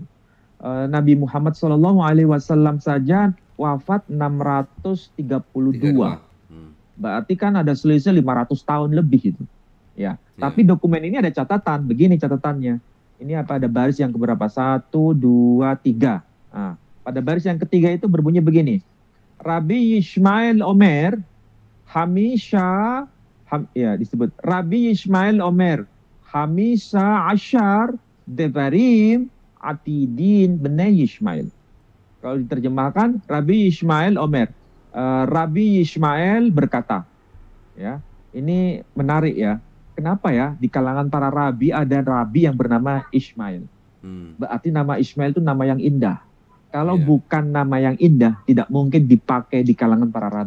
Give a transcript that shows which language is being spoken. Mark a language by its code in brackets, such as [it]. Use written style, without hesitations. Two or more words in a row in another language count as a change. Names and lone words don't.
[id] Nabi Muhammad SAW saja wafat 632. Berarti kan ada selisih 500 tahun lebih itu. Ya. Tapi dokumen ini ada catatan. Begini catatannya. Ini apa, ada baris yang keberapa? 1, 2, 3. Nah, pada baris yang ketiga itu berbunyi begini. [he] רבי ישמעאל אומר disebut רבי ישמעאל אומר חמשה עשר דברים עתידין בני ישמעאל. [id] Kalau diterjemahkan, [he] רבי ישמעאל אומר. [id] Rabbi Yishmael berkata. Ya, ini menarik ya. Kenapa ya di kalangan para rabi ada rabi yang bernama Ishmael? Berarti nama Ishmael itu nama yang indah. Kalau bukan nama yang indah, tidak mungkin dipakai di kalangan para rabi.